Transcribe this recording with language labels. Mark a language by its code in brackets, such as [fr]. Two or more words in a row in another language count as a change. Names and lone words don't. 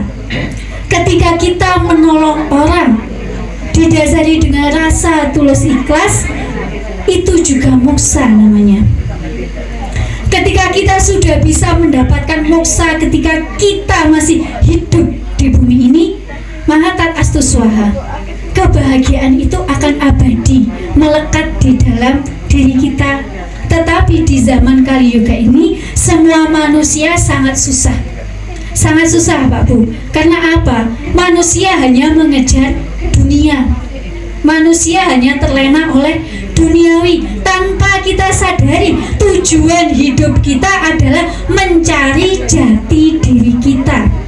[id] Ketika kita menolong orang didasari dengan rasa tulus ikhlas, itu juga moksa namanya. Ketika kita sudah bisa mendapatkan moksa ketika kita masih hidup di bumi ini, maka [sa] tat astu swaha, [id] kebahagiaan itu akan abadi, melekat di dalam diri kita. Tetapi di zaman Kali Yuga ini, semua manusia sangat susah. Sangat susah, Pak Bu. Karena apa? Manusia hanya mengejar dunia. Manusia hanya terlena oleh duniawi tanpa kita sadari tujuan hidup kita adalah mencari jati diri kita.